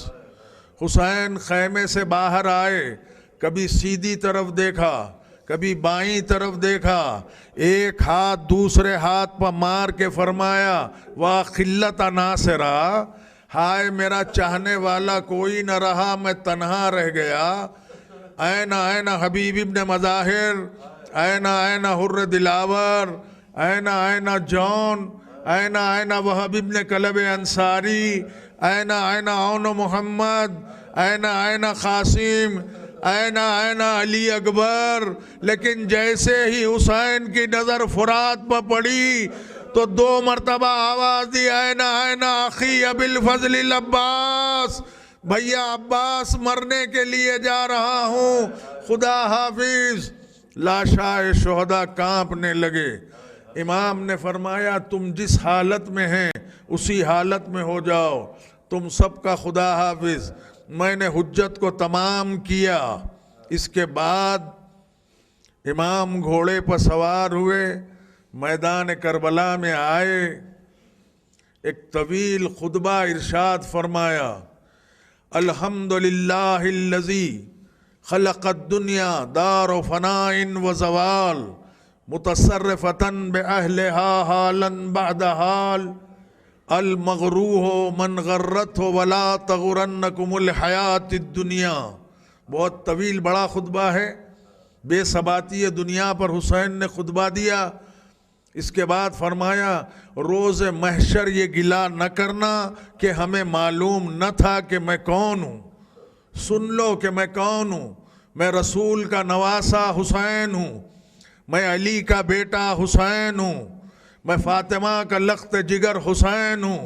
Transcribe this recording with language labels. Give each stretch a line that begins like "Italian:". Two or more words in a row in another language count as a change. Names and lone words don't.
Urdu: حسین خیمے سے باہر آئے، کبھی سیدھی طرف دیکھا، کبھی بائیں طرف دیکھا، ایک ہاتھ دوسرے ہاتھ پر مار کے فرمایا
Arabic: واہ خلت ناصرہ،
Urdu: ہائے میرا چاہنے والا کوئی نہ رہا، میں تنہا رہ گیا۔
Arabic: این این حبیب ابن مظاہر، این این حر دلاور، این این جون، این این وہب ابن کلب انصاری، این این عون محمد، این این قاسم، این این علی اکبر۔
Urdu: لیکن جیسے ہی حسین کی نظر فرات پر پڑی تو 2 مرتبہ آواز دی،
Arabic: این این اخی ابی الفضل العباس،
Urdu: بھیا عباس مرنے کے لیے جا رہا ہوں، خدا حافظ۔ لاشائے شہداء کانپنے لگے۔ امام نے فرمایا تم جس حالت میں ہیں اسی حالت میں ہو جاؤ، تم سب کا خدا حافظ۔ میں نے حجت کو تمام کیا۔ اس کے بعد امام گھوڑے پر سوار ہوئے، میدان کربلا میں آئے، ایک طویل خطبہ ارشاد فرمایا،
Arabic: الحمدللہ الذی خلق الدنیا دار فناء و زوال متصرفتا بأہلہا حالا بعد حال، المغروح من غرته ولا تغرنکم الحیات الدنیا۔
Urdu: بہت طویل بڑا خطبہ ہے، بے ثباتی دنیا پر حسین نے خطبہ دیا۔ اس کے بعد فرمایا روز محشر یہ گلہ نہ کرنا کہ ہمیں معلوم نہ تھا کہ میں کون ہوں، سن لو کہ میں کون ہوں، میں رسول کا نواسا حسین ہوں، میں علی کا بیٹا حسین ہوں، میں فاطمہ کا لخت جگر حسین ہوں۔